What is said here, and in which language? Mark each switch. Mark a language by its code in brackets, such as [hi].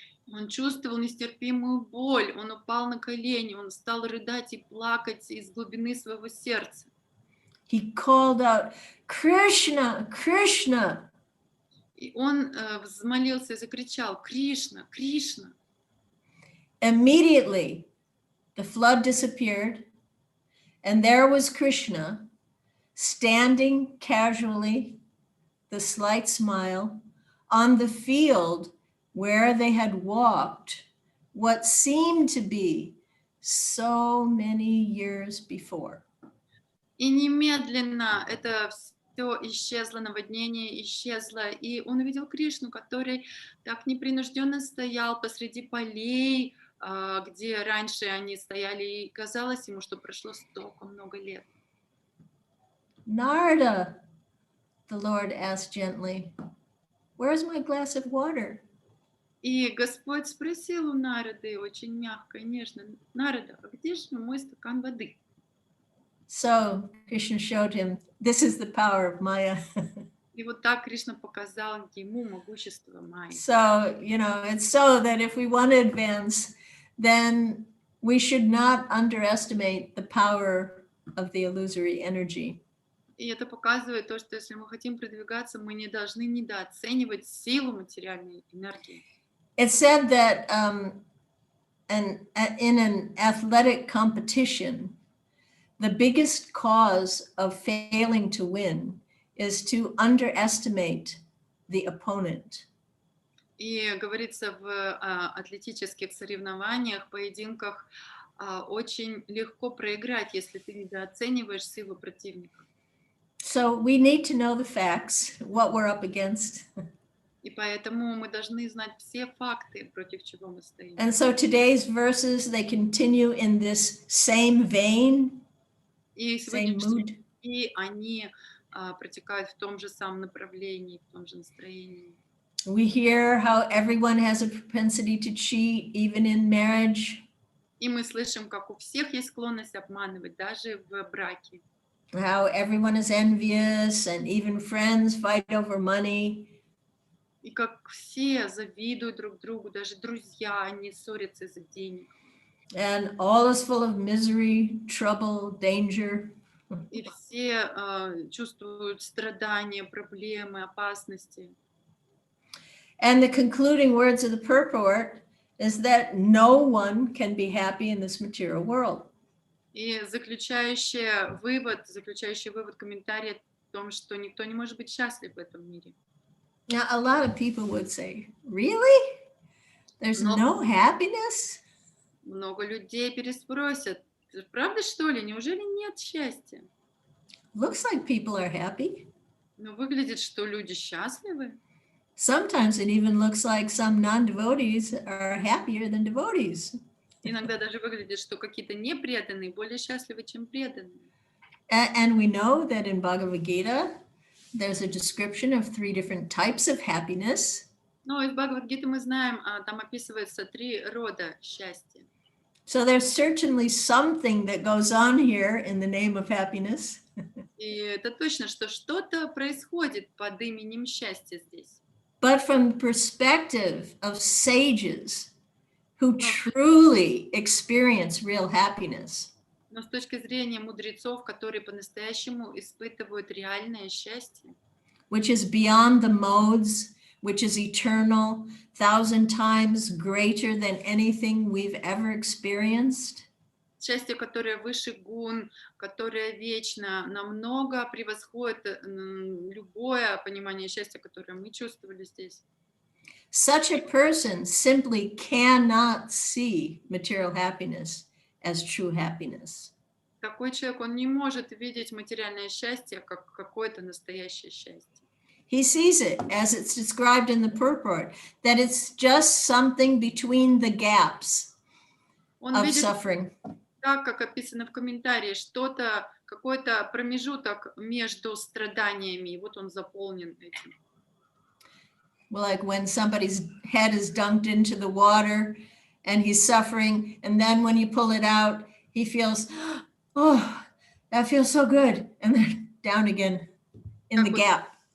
[ru] Он чувствовал нестерпимую боль, он упал на колени, он стал рыдать и плакать из глубины своего сердца. [en] he called out, Krishna, Krishna. [ru] И он взмолился и закричал: Кришна, Кришна. [en] Immediately, the flood disappeared, and there was Krishna standing casually, the slight smile, on the field where they had walked what seemed to be so many years before. [ru] И немедленно это все исчезло, наводнение исчезло, и он увидел Кришну, который так непринужденно стоял посреди полей, где раньше они стояли, и казалось ему, что прошло столько много лет. [en] Narada, the Lord asked gently, where's my glass of water? [ru] И Господь спросил у Нарады очень мягко и нежно: Нарада, а где же мой стакан воды? [en] So Krishna showed him, this is the power of Maya. [ru] И вот так Кришна показал ему могущество Майи. [en] So, it's so that if we want to advance, then we should not underestimate the power of the illusory energy. [ru] И это показывает то, что если мы хотим продвигаться, мы не должны недооценивать силу материальной энергии. [en] It's said that in an athletic competition, the biggest cause of failing to win is to underestimate the opponent. [ru] И говорится в атлетических соревнованиях, поединках, очень легко проиграть, если ты недооцениваешь силу противника. [en] So we need to know the facts, what we're up against. [ru] И поэтому мы должны знать все факты, против чего мы стоим. [en] And so today's verses, they continue in this same vein, [ru] И [en] same mood. [ru] сегодняшние стихи, они протекают в том же самом направлении, в том же настроении. [en] We hear how everyone has a propensity to cheat, even in marriage. [ru] И мы слышим, как у всех есть склонность обманывать, даже в браке. [en] How everyone is envious and even friends fight over money. [ru] И как все завидуют друг другу, даже друзья, они ссорятся из-за денег. [en] And all is full of misery, trouble, danger. [ru] И все чувствуют страдания, проблемы, опасности. [en] And the concluding words of the purport is that no one can be happy in this material world. [ru] И заключающий вывод комментария в том, что никто не может быть счастлив в этом мире. [en] Now, a lot of people would say, really? There's no happiness? [ru] Много людей переспросят: правда, что ли? Неужели нет счастья? [en] Looks like people are happy. [ru] Но выглядит, что люди счастливы. [en] Sometimes it even looks like some non-devotees are happier than devotees. [ru] Иногда даже выглядит, что какие-то непреданные более счастливы, чем преданные. [en] And we know that in Bhagavad Gita, there's a description of 3 different types of happiness. [ru] Но из Бхагавад-гиты мы знаем, там описывается 3 рода счастья. [en] So there's certainly something that goes on here in the name of happiness. [ru] И это точно, что что-то происходит под именем счастья здесь. [en] But from the perspective of sages who truly experience real happiness, [ru] Но с точки зрения мудрецов, которые по-настоящему испытывают реальное счастье, [en] which is beyond the modes, which is eternal, 1,000 times greater than anything we've ever experienced, [ru] счастье, которое выше гун, которое вечно, намного превосходит любое понимание счастья, которое мы чувствовали здесь. [en] such a person simply cannot see material happiness as true happiness. [ru] Такой человек, он не может видеть материальное счастье как какое-то настоящее счастье. [en] He sees it as it's described in the purport, that it's just something between the gaps [ru] Он [en] of [ru] видит, [en] suffering. [ru] так как описано в комментарии, что-то, какой-то промежуток между страданиями, и вот он заполнен этим. [en] Like when somebody's head is dunked into the water and he's suffering, and then when you pull it out, he feels, oh, that feels so good, and then down again in the gap.